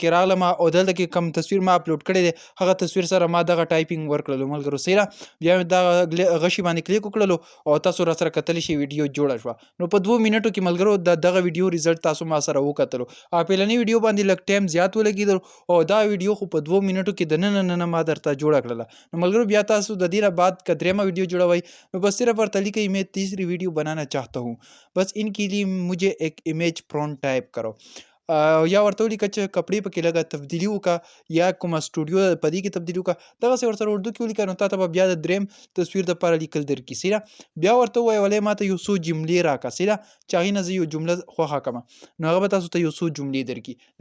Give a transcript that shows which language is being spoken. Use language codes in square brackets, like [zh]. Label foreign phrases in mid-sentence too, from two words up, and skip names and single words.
[ps] کې راغلم او دلته کې کوم تصویر ما اپلوډ کړی دی هغه تصویر سره ما دغه ټایپینګ ورکړلو ملګرو سیده بیا مې دغه غشي باندې کلیک وکړلو او تاسو را سره کتلی شئ ویډیو جوړه شوه نو په 2 منټو کې ملګرو دغه ویډیو ریزلټ تاسو ما سره وکتلو پیلنۍ ویډیو باندې لږ ټایم زیات ولګېدل او دا ویډیو خو په 2 منټو کې د نن ما درته جوړه کړله نو ملګرو بیا تاسو د دې نه بعد که دریمه ویډیو جوړوئ نو بس صرف ورته لیکئ [ur] میں تیسری ویڈیو بنانا چاہتا ہوں بس ان کے لیے مجھے ایک امیج پرونٹ ٹائپ کرو [ps] یا ورته ولیکه چې کپړې پکې لږه تبدیلي وکړه یا کومه سټوډیو ده په دې کې تبدیلي وکړه دغسې ورسره اردو کې ولیکه نو تا ته به بیا د دریم تصویر دپاره لیکل درکړي سیده بیا ورته ووایه ولې ما ته یو څو جملې راکړه سیده چې هغې نه زه یو جمله خوښه کړمه نو هغه به تاسو ته یو څو جملې درکړي د